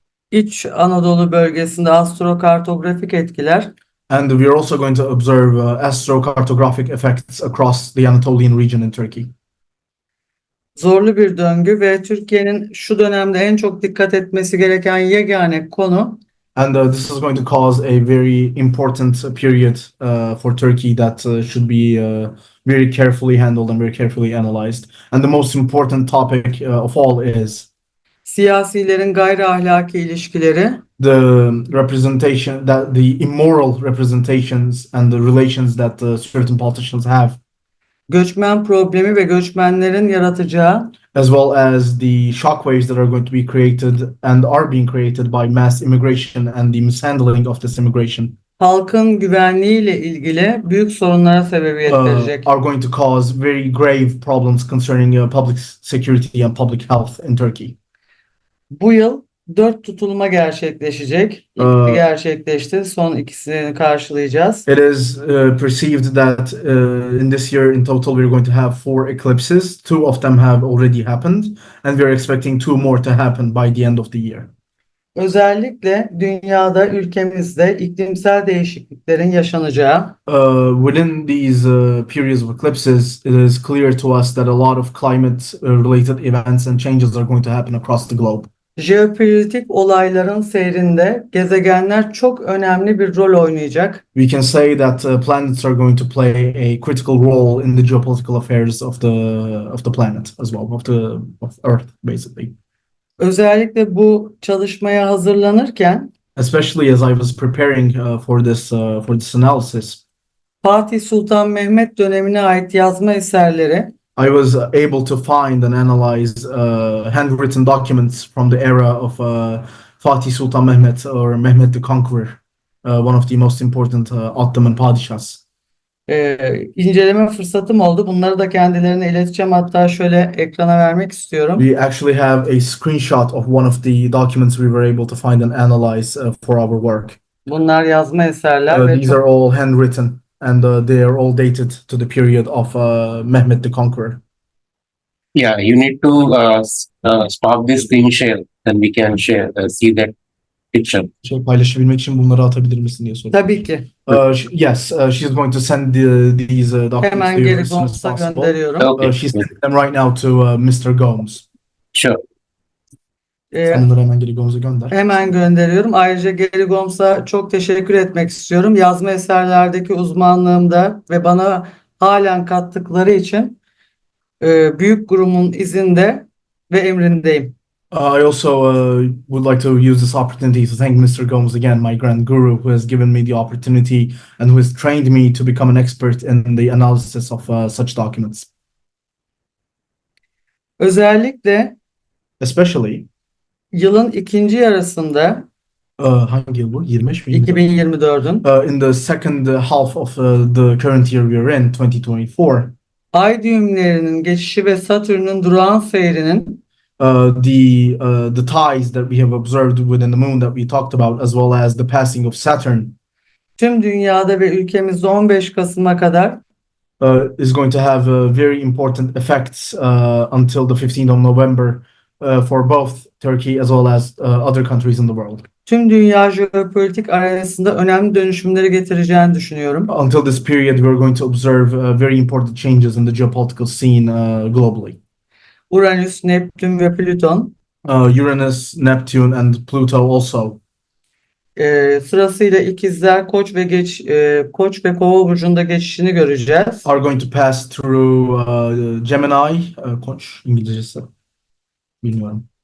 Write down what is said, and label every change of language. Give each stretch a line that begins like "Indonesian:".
Turkish: İç Anadolu bölgesinde astrokartografik etkiler
English: and we are also going to observe astrocartographic effects across the Anatolian region in Turkey.
Turkish: Zorlu bir döngü ve Türkiye'nin şu dönemde en çok dikkat etmesi gereken yegane konu
English: And this is going to cause a very important period for Turkey that should be very carefully handled and very carefully analyzed. And the most important topic of all is
Turkish: siyasilerin gayri ahlaki ilişkileri,
English: the representation, that the immoral representations and the relations that certain politicians have,
Turkish: göçmen problemi ve göçmenlerin yaratacağı
English: as well as the shockwaves that are going to be created and are being created by mass immigration and the mishandling of this immigration,
Turkish: halkın güvenliğiyle ilgili büyük sorunlara sebebiyet verecek.
English: are going to cause very grave problems concerning public security and public health in Turkey.
Turkish: Bu yıl 4 tutulma gerçekleşecek. İlki gerçekleşti. Son ikisini karşılayacağız.
English: It is perceived that in this year in total we're going to have 4 eclipses. 2 of them have already happened and we're expecting 2 more to happen by the end of the year.
Turkish: Özellikle dünyada, ülkemizde iklimsel değişikliklerin yaşanacağı,
English: within these periods of eclipses, it is clear to us that a lot of climate related events and changes are going to happen across the globe.
Turkish: jeopolitik olayların seyrinde gezegenler çok önemli bir rol oynayacak.
English: We can say that planets are going to play a critical role in the geopolitical affairs of the planet as well, of Earth basically.
Turkish: Özellikle bu çalışmaya hazırlanırken
English: especially as I was preparing for this analysis.
Turkish: Fatih Sultan Mehmet dönemine ait yazma eserleri
English: I was able to find and analyze handwritten documents from the era of Fatih Sultan Mehmet or Mehmet the Conqueror, one of the most important Ottoman padishahs.
Turkish: inceleme fırsatım oldu. Bunları da kendilerine ileteceğim. Hatta şöyle ekrana vermek istiyorum.
English: We actually have a screenshot of one of the documents we were able to find and analyze for our work.
Turkish: Bunlar yazma eserler ve
English: These are all handwritten and they are all dated to the period of Mehmet the Conqueror. Yeah, you need to stop the screen share, then we can see that picture.
Turkish: Paylaşabilmek için bunları atabilir misin diye soruyor. tabii ki
English: Yes, she's going to send these documents
Turkish: hemen
English: to you
Turkish: geri
English: as soon as
Turkish: Goms'a
English: possible.
Turkish: gönderiyorum.
English: Okay, She's sending them right now to Mr. Gomes. sure.
Turkish: Sen bunları hemen geri Gomes'a gönder. Hemen gönderiyorum. Ayrıca Gary Goms'a çok teşekkür etmek istiyorum. Yazma eserlerdeki uzmanlığımda ve bana halen kattıkları için büyük gurumun izinde ve emrindeyim.
English: I also would like to use this opportunity to thank Mr. Gomes again, my grand guru, who has given me the opportunity and who has trained me to become an expert in the analysis of such documents.
Turkish: Özellikle
English: Especially,
Turkish: yılın ikinci yarısında hangi yıl bu? 25 mi? 2024'ün
English: In the second half of the current year we are in, 2024,
Turkish: ay düğümlerinin geçişi ve Satürn'ün durağan seyrinin
English: the ties that we have observed within the moon that we talked about, as well as the passing of Saturn,
Turkish: tüm dünyada ve ülkemizde 15 Kasım'a kadar
English: is going to have very important effects until the 15th of November for both Turkey as well as other countries in the world.
Turkish: tüm dünya jeopolitik arenasında önemli dönüşümleri getireceğini düşünüyorum.
English: Until this period, we are going to observe very important changes in the geopolitical scene globally.
Turkish: Uranüs, Neptün ve Plüton
English: Uranus, Neptune, and Pluto also
Turkish: sırasıyla ikizler, Koç ve Kova burcunda geçişini göreceğiz.
English: are going to pass through Gemini, Koç
Turkish: İngilizcesi, bilmiyorum.